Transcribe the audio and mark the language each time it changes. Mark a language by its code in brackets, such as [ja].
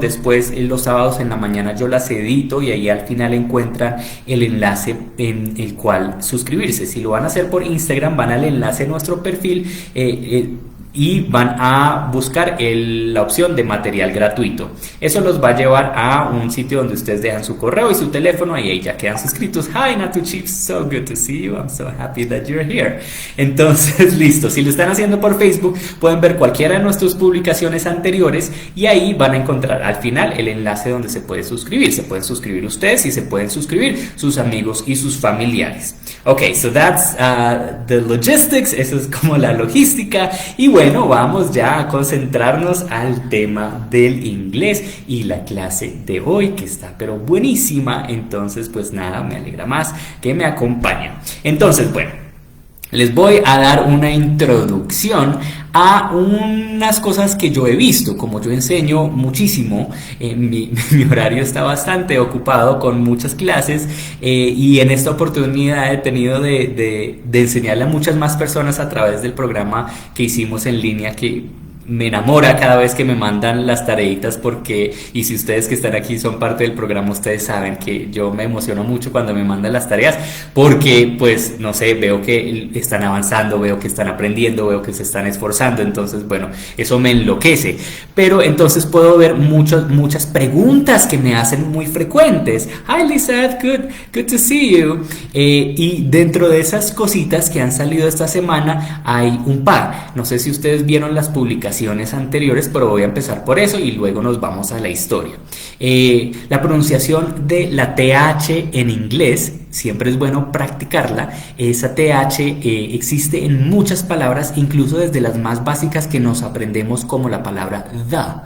[es] Después, los sábados en la mañana yo las edito y ahí al final encuentran el enlace en el cual suscribirse. Si lo van a hacer por Instagram, van al enlace de nuestro perfil y van a buscar la opción de material gratuito. Eso los va a llevar a un sitio donde ustedes dejan su correo y su teléfono y ahí ya quedan suscritos. [en] Hi Natu Chips, so good to see you. I'm so happy that you're here. [es] Entonces, listo. Si lo están haciendo por Facebook, pueden ver cualquiera de nuestras publicaciones anteriores y ahí van a encontrar al final el enlace donde se puede suscribir. Se pueden suscribir ustedes y se pueden suscribir sus amigos y sus familiares. [en] Ok, so that's the logistics. [es] Eso es como la logística. Y bueno, vamos ya a concentrarnos al tema del inglés y la clase de hoy, que está pero buenísima. Entonces, pues nada, me alegra más que me acompañen. Entonces, bueno, les voy a dar una introducción a unas cosas que yo he visto. Como yo enseño muchísimo, mi horario está bastante ocupado con muchas clases y en esta oportunidad he tenido de enseñarle a muchas más personas a través del programa que hicimos en línea, que me enamora cada vez que me mandan las tareitas, porque, y si ustedes que están aquí son parte del programa, ustedes saben que yo me emociono mucho cuando me mandan las tareas, porque pues no sé, veo que están avanzando, veo que están aprendiendo, veo que se están esforzando. Entonces, bueno, eso me enloquece. Pero entonces puedo ver muchas preguntas que me hacen muy frecuentes. [en] Hi Lizette, good to see you. [es] Y dentro de esas cositas que han salido esta semana hay un par. No sé si ustedes vieron las publicaciones anteriores, pero voy a empezar por eso y luego nos vamos a la historia. La pronunciación de la TH en inglés siempre es bueno practicarla. Esa TH existe en muchas palabras, incluso desde las más básicas que nos aprendemos, como la palabra the.